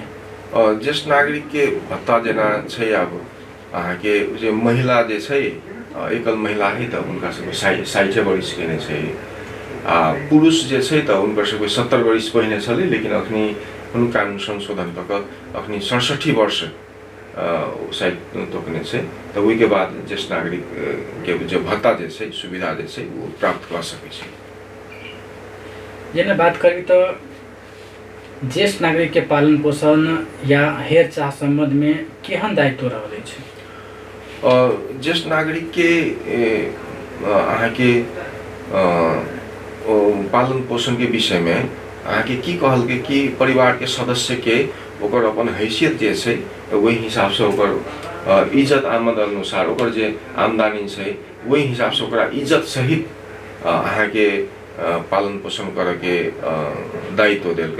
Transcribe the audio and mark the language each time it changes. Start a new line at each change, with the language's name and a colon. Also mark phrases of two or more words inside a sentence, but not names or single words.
Maithili: ज्येष्ठ नागरिक के भत्ता जेना छै, अब अहाँके जे महिला जे छै, एकल महिला है तो उनका सबके 60 वर्ष के नै छै। पुरुष जे छै तो उनकर सबके 70 वर्ष पहिने छलै, लेकिन अखनी कानून संशोधन तक अखनी 67 वर्ष शायद तोकने छै। तो ओहि के बाद ज्येष्ठ नागरिक के जो भत्ता जे छै, सुविधा जे छै, वो प्राप्त कर सकै छै। जेना बात करी तो ज्येष्ठ नागरिक के पालन पोषण या हेरचाह संबंध में केहन दायित्व रहल छै। ज्येष्ठ नागरिक के अहाँके पालन पोषण के विषय में अहाँके की कहलकै कि परिवार के सदस्य के ओकर अपन हैसियत जे छै, वही हिसाब से ओकर इज्जत आमद अनुसार ओकर जे आमदनी छै, वही हिसाब से ओकरा इज्जत सहित अहाँके पालन पोषण करे के दायित्व देलकै।